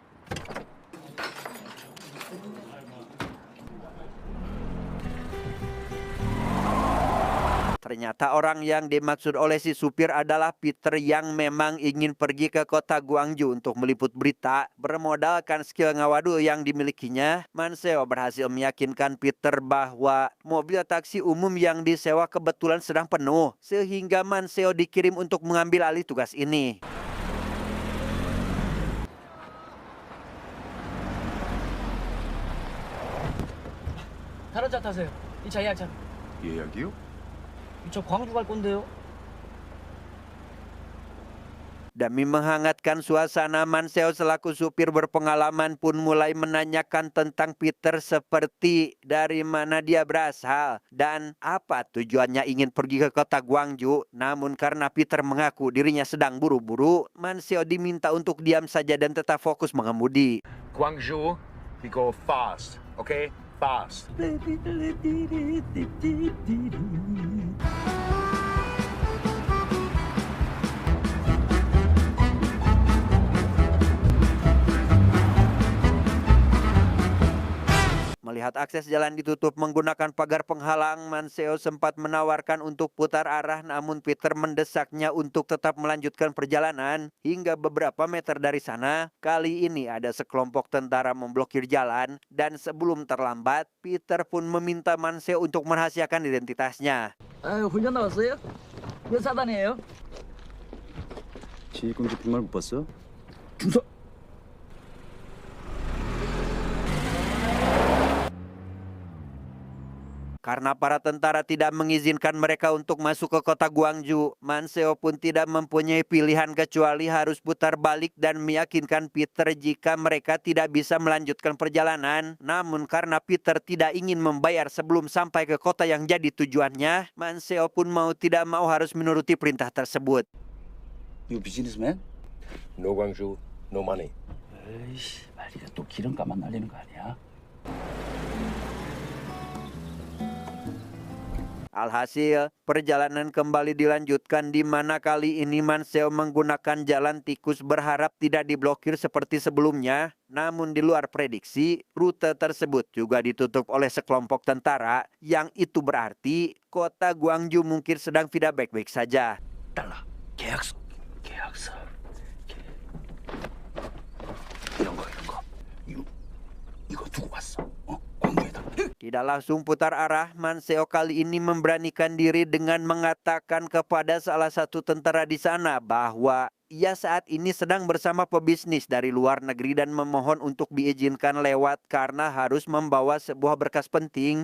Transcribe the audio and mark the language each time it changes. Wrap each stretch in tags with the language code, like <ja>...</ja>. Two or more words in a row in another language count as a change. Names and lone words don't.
<id>Ternyata orang yang dimaksud oleh si supir adalah Peter yang memang ingin pergi ke kota Guangzhou untuk meliput berita. Bermodalkan skill ngawadu yang dimilikinya, Manseo berhasil meyakinkan Peter bahwa mobil taksi umum yang disewa kebetulan sedang penuh, sehingga Manseo dikirim untuk mengambil alih tugas ini.</id> <ko>다른 차 타세요. 이 차 예약차. 예약이요? 저 광주 갈 건데요.</ko> <id>Demi menghangatkan suasana, Manseo selaku supir berpengalaman pun mulai menanyakan tentang Peter, seperti dari mana dia berasal dan apa tujuannya ingin pergi ke kota Guangzhou. Namun karena Peter mengaku dirinya sedang buru-buru, Manseo diminta untuk diam saja dan tetap fokus mengemudi.</id> <en>Guangzhou, we go fast, okay? Fast.</en> <id>Melihat akses jalan ditutup menggunakan pagar penghalang, Manseo sempat menawarkan untuk putar arah, namun Peter mendesaknya untuk tetap melanjutkan perjalanan. Hingga beberapa meter dari sana, kali ini ada sekelompok tentara memblokir jalan, dan sebelum terlambat, Peter pun meminta Manseo untuk merahasiakan identitasnya.</id> <ko>훈련 나왔어요? 몇 사단이에요? 지휘공지 빈말 못 봤어? 중사.</ko> <id>Karena para tentara tidak mengizinkan mereka untuk masuk ke kota Guangzhou, Manseo pun tidak mempunyai pilihan kecuali harus putar balik dan meyakinkan Peter jika mereka tidak bisa melanjutkan perjalanan. Namun karena Peter tidak ingin membayar sebelum sampai ke kota yang jadi tujuannya, Manseo pun mau tidak mau harus menuruti perintah tersebut.</id> <en>You businessman? No Guangzhou, no money.</en> <ko>에이씨, 말이야 또 기름값만 날리는 거 아니야?</ko> <id>Alhasil, perjalanan kembali dilanjutkan, di mana kali ini Manseo menggunakan jalan tikus berharap tidak diblokir seperti sebelumnya. Namun di luar prediksi, rute tersebut juga ditutup oleh sekelompok tentara, yang itu berarti kota Guangzhou mungkin sedang tidak baik-baik saja.</id> <ko>달라. 계약서. 이런 거. 이거 두고 왔어. 광고에다.</ko> <id>Tidak langsung putar arah, Manseo kali ini memberanikan diri dengan mengatakan kepada salah satu tentara di sana bahwa ia saat ini sedang bersama pebisnis dari luar negeri dan memohon untuk diizinkan lewat karena harus membawa sebuah berkas penting.</id>